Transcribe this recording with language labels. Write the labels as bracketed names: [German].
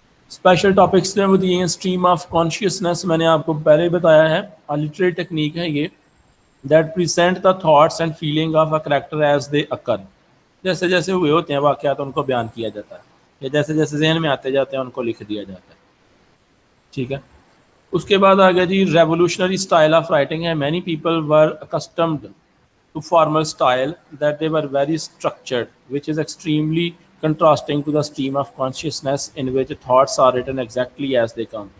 [Urdu] Special topics میں وہ دیے ہیں اسٹریم آف کانشیسنس. میں نے آپ کو پہلے ہی بتایا ہے، لٹریری ٹیکنیک ہے یہ. [English] That present the thoughts and feeling of a character as they occur. [Urdu] جیسے جیسے ہوئے ہوتے ہیں واقعات ان کو بیان کیا جاتا ہے، یا جیسے جیسے ذہن میں آتے جاتے ہیں ان کو لکھ دیا جاتا ہے. ٹھیک ہے. اس کے بعد آگے جی ریولیوشنری اسٹائل آف رائٹنگ ہے. [English] Many people were accustomed to formal style that they were very structured, which is extremely contrasting to the stream of consciousness in which thoughts are written exactly as they come.